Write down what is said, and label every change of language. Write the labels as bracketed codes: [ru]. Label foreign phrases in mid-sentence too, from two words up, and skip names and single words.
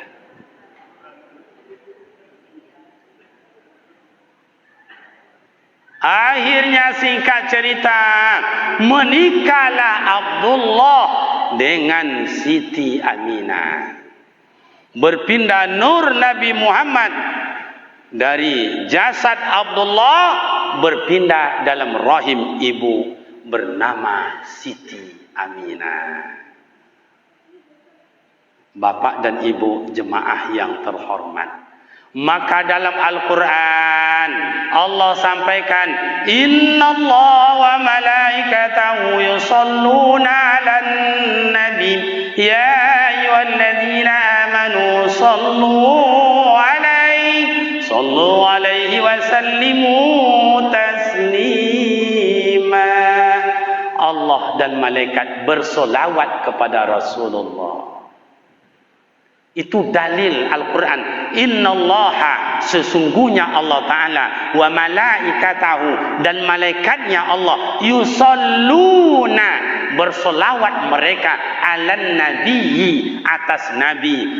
[id] Akhirnya singkat cerita, menikahlah Abdullah dengan Siti Aminah. Berpindah nur Nabi Muhammad dari jasad Abdullah berpindah dalam rahim ibu bernama Siti Aminah. Bapak dan ibu jemaah yang terhormat, Maka dalam Al-Quran Allah sampaikan, [ar] إن الله وملائكته يصلون على النبي يا أيها الذين آمنوا صلوا عليه وسلموا تسليما. [id] Allah dan malaikat bersolawat kepada Rasulullah. Itu dalil Al-Quran. Innallaha, sesungguhnya Allah Ta'ala, [ar] وملائكته, [id] dan malaikatnya Allah, yusalluna, bersolawat mereka, [ar] على النبي, [id] atas nabi.